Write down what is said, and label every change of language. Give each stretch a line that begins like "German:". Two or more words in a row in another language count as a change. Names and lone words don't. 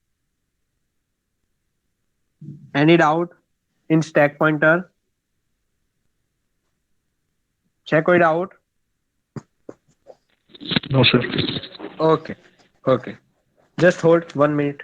English: Any doubt in stack pointer?
Gujarati: છે કોઈ ડાઉટ?
English: No, sir. Okay. Okay. Just hold 1 minute.